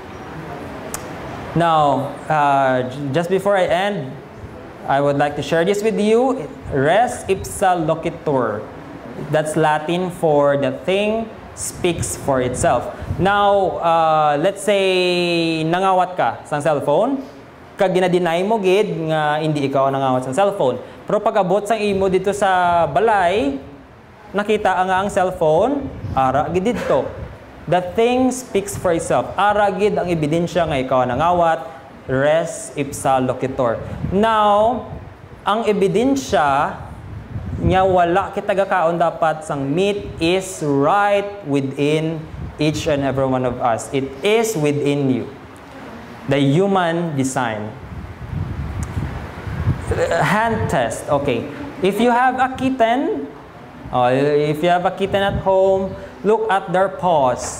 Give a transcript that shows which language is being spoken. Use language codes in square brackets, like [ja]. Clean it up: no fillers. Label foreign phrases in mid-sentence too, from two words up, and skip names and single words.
[en] Now, just before I end, I would like to share this with you. [la] Res ipsa loquitur. [en] That's Latin for the thing speaks for itself. [hil] Now, let's say nangawat ka sa cellphone, kag ginadeny mo gid nga hindi ikaw nangawat sa cellphone. Pero pag abot sa imo dito sa balay, nakita nga ang cellphone, ara gid dito. [en] The thing speaks for itself. [hil] Ara gid ang ebidensya nga ikaw nangawat. [la] Res ipsa loquitur. [en] Now, [hil] ang ebidensya nga wala kita gakaon dapat sang [en] meat is right within each and every one of us. It is within you. The human design. Hand test. Okay. If you have a kitten, at home, look at their paws.